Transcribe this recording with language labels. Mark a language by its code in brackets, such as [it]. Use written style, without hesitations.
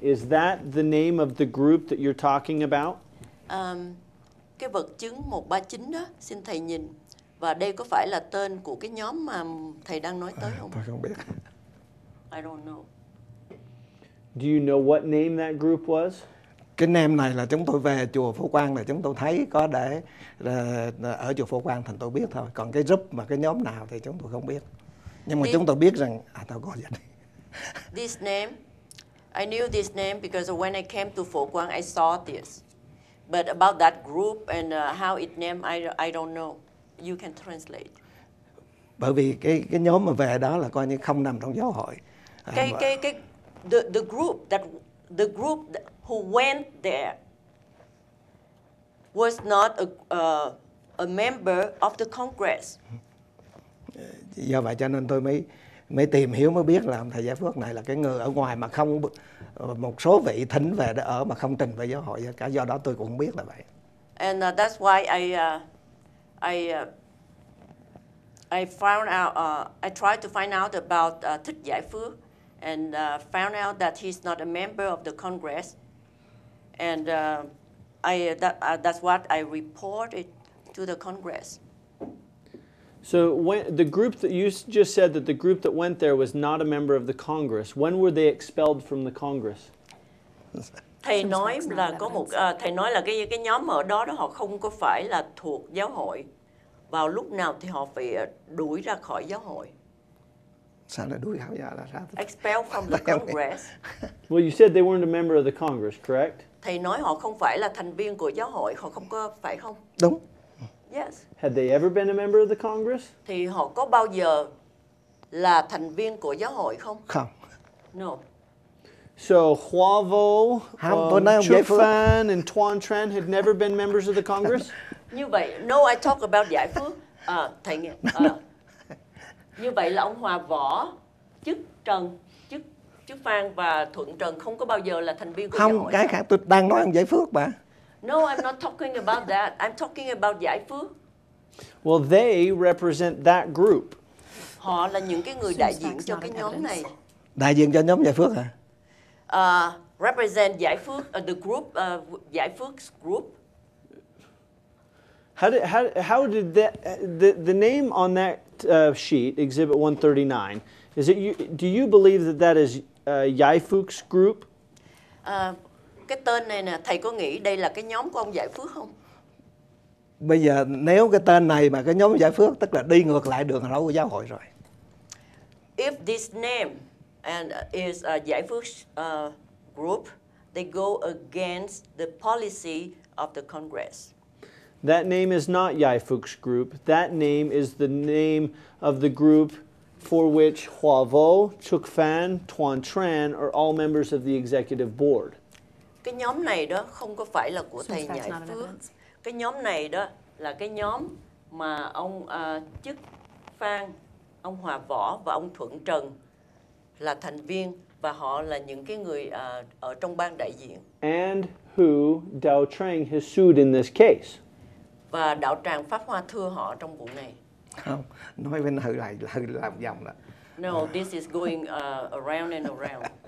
[en] Is that the name of the group that you're talking about? [vi] Cái vật chứng 139 đó, xin thầy nhìn. Và đây có phải là tên của cái nhóm mà thầy đang nói tới không? Tôi không biết. [en] I don't know. Do you know what name that group was? [vi] Cái name này là chúng tôi về chùa Phổ Quang là chúng tôi thấy có để ở chùa Phổ Quang thành tôi biết thôi. Còn cái group mà cái nhóm nào thì chúng tôi không biết. Nhưng mà chúng tôi biết rằng tao có vậy. [en] This name, I knew this name because when I came to Phổ Quang, I saw this. But about that group and how it named, I don't know. You can translate. [vi] Bởi vì cái nhóm mà về đó là coi như không nằm trong giáo hội. [en] The group who went there was not a member of the Congress. [vi] Do vậy cho nên tôi mới tìm hiểu mới biết là ông thầy Giải Phước này là cái người ở ngoài mà không, một số vị thỉnh về để ở mà không trình về giáo hội cả, do đó tôi cũng biết là vậy. [en] And that's why I found out. I tried to find out about Thích Giải Phước, and found out that he's not a member of the Congress. And that's what I reported to the Congress. So when the group that you just said that the group that went there was not a member of the Congress, when were they expelled from the Congress? [vi] Thầy nói là có một thầy nói là cái nhóm ở đó họ không có phải là thuộc giáo hội. Vào lúc nào thì họ phải đuổi ra khỏi giáo hội. Sao lại đuổi khỏi giáo là sao? [en] Expelled from the Congress. Well, you said they weren't a member of the Congress, correct? [vi] Thầy nói họ không phải là thành viên của giáo hội, họ không có, phải không? Đúng. [en] Yes. Had they ever been a member of the Congress? [vi] Thì họ có bao giờ là thành viên của giáo hội không? Không. [en] No. So Hoa Vo, [vi] Tôi nói ông Giải Chuk Phước. [en] Phan and Tuan Tran had never been members of the Congress? [vi] Như vậy, [en] no, I talk about [vi] giải phước. Thầy nghe. Như vậy là ông Hòa Võ, chức Trần, chức Phan và Thuận Trần không có bao giờ là thành viên của giáo Không, hội. cái khác tôi đang nói ông giải phước mà. [en] No, I'm not talking about that. I'm talking about giải phước. Well, they represent that group. [vi] Họ là những cái người đại diện cho cái nhóm này. Đại diện cho nhóm giải phước hả? [en] Represent giải phước, the group, giải phước group. How did that, the name on that sheet, Exhibit 139, is it do you believe that is Giải Phước group? [vi] Cái tên này nè, thầy có nghĩ đây là cái nhóm của ông Giải Phước không? Bây giờ nếu cái tên này mà cái nhóm giải phước tức là đi ngược lại đường lối của giáo hội rồi. [en] If this name is a Giải Phước group, they go against the policy of the Congress. That name is not Giải Phước group. That name is the name of the group for which Hoa Vo, Trúc Phan, Tuan Tran are all members of the executive board. [vi] Cái nhóm này đó không có phải là của thầy Giải Phước. Cái nhóm này đó là cái nhóm mà ông chức Phan, ông Hòa Võ và ông Thuận Trần là thành viên và họ là những cái người ở trong ban đại diện. [en] And who Đạo Tràng has sued in this case. [vi] Và Đạo Tràng Pháp Hoa thưa họ trong vụ này. Không, nói bên hư lại làm vòng đó. [en] No, this is going around and around.